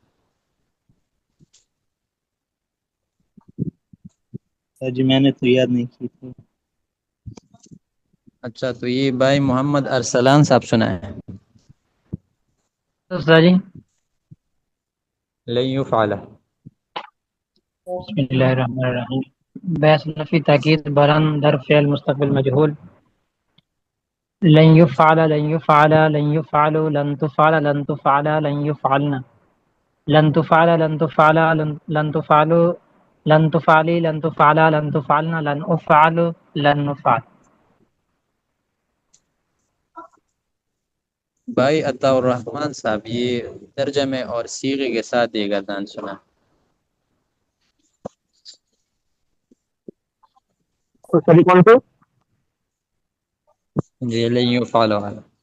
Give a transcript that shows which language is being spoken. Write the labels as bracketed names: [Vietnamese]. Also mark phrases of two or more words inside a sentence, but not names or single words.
[Urdu] جی میں نے تو یاد نہیں کی تھی. اچھا تو یہ بھائی محمد ارسلان صاحب سنا ہے. استاد جی [Arabic] لن یفعل. بسم اللہ الرحمن الرحیم. [Persian] بحث نفی تاکید بران در فعل مستقبل مجهول. [Arabic] لن يفعل لن يفعل لن يفعل لن تفعل لن تفعل لن يفعلن لن تفعل لن تفعل لن تفعل لن تفعلی لن تفعل لن تفعلن لن افعل لن نفعل. [Urdu] بھائی عطا الرحمن صاحب یہ ترجمے اور صیغے کے ساتھ یہ گردان سنا. تو سبھی کون سے جی [Arabic] لن یفعل [Urdu] والا.